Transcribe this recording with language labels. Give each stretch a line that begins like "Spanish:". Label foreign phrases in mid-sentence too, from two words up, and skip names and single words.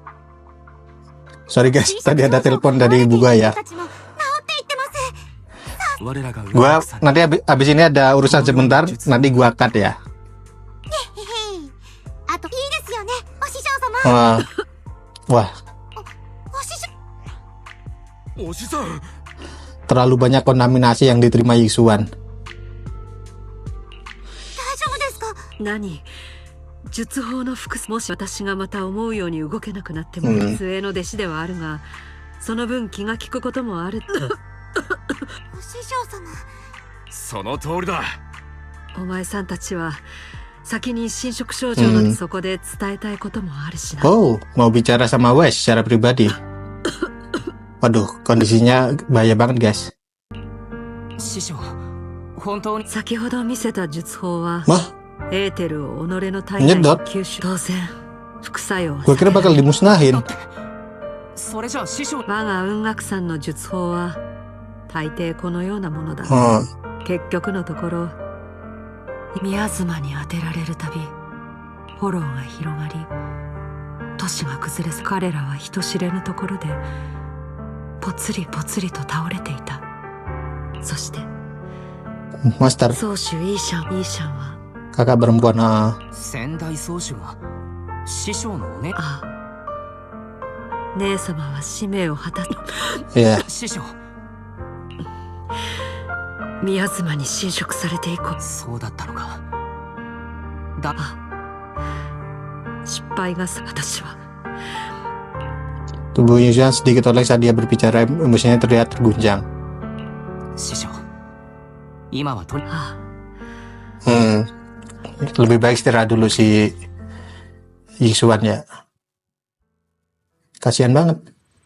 English: Sorry guys,
Indonesian: tadi ada telepon dari ibu gua ya.
Japanese: 我らが
Indonesian: Gua nanti abis ini ada urusan sebentar, nanti gua cut ya.
Japanese: あといいですよね、お師匠様。
Indonesian: Wah,
Japanese: お師さん
Indonesian: terlalu banyak kontaminasi yang diterima Yixuan.
Japanese: 大丈夫ですか？何術法の複数、もし私がまた思うように動けなくなっても、末の弟子ではあるが、その分気が利くこともある。お師匠様。その通りだ。お前さんたちは先に侵食症状のそこで伝えたいこともあるしな。
Indonesian: Oh, mau bicara sama Wes secara pribadi. Waduh, kondisinya bahaya banget, guys.
Japanese: 師匠、本当に先ほど見せた術法は
Indonesian: Wah,
Japanese: エーテルを己の体内に吸収。当然副作用は
Indonesian: gua kira bakal dimusnahin.
Japanese: それじゃあ師匠、我が雲岳山の術法は大抵このようなものだ。結局のところ宮妻に当てられるたび炎が広がり都市が崩れず、彼らは人知れぬところでぽつりぽつりと倒れていた。そして
English: Master,
Japanese: 宗主イーシャンは
Indonesian: kakak perempuan.
Japanese: 先代宗主が師匠のおね、ああ、姉様は使命を果たす。
Indonesian: Iya,
Japanese: 師匠、宮妻に侵食されて以降、そうだったのか。だ、失敗が私は
Indonesian: tubuh Yixuan sedikit oleh saat dia berbicara, emosinya terlihat terguncang.
Japanese: 師匠、今はとり、あ
Indonesian: Lebih baik istirahat dulu si Yixuan ya. Kasihan banget.